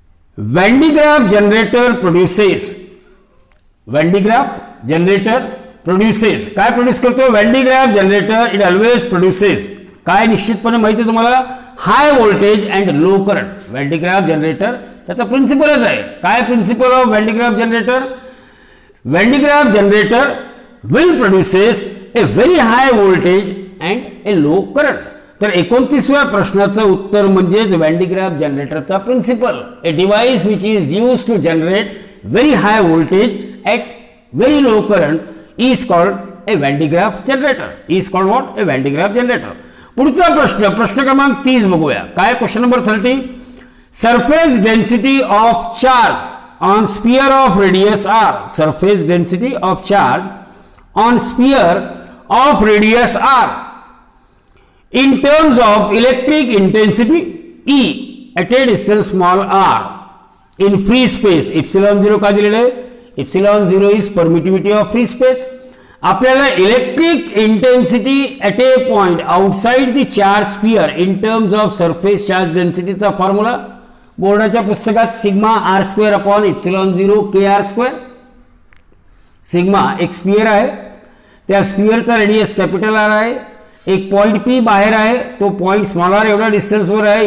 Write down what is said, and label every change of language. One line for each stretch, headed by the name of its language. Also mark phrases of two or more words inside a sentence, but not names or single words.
English: Van de Graaff generator produces. Van de Graaff generator produces.
Marathi: काय प्रोड्यूस करतो?
English: Van de Graaff generator it always produces.
Marathi: काय निश्चितपणे माहिती तुम्हाला?
English: high voltage and low current.
Marathi: Van de Graaff generator त्याचा प्रिन्सिपलच आहे. काय
English: principle of
Marathi: Van de Graaff generator?
English: Van de Graaff generator will produces a very high voltage and a low current.
Marathi: तर 29व्या प्रश्नाचं उत्तर म्हणजेच व्हॅन डी ग्राफ जनरेटरचा प्रिन्सिपल.
English: a device which is used to generate very high voltage at very low current is called a Van de Graaff generator. is called what? A Van de Graaff generator.
Marathi: पुढचा प्रश्न क्रमांक 30 बघूया.
English: काय question number 30? surface density of charge on sphere of radius R. surface density of charge on sphere of radius R in terms of electric intensity E at a distance small r in free space.
Marathi: epsilon 0 का दिलेलं आहे?
English: epsilon 0 is permittivity of free space. आपल्याला electric intensity at a point outside the charge sphere in terms of surface charge
Marathi: डेन्सिटीचा फॉर्म्युला बोर्डाच्या पुस्तकात
English: sigma R square upon epsilon 0 k R square.
Marathi: सिग्मा एक स्पियर आहे, त्या स्पियरचा रेडियस
English: capital R
Marathi: आहे, एक
English: point P
Marathi: बाहेर आहे, तो
English: point small R
Marathi: एवढ्या डिस्टन्सवर आहे.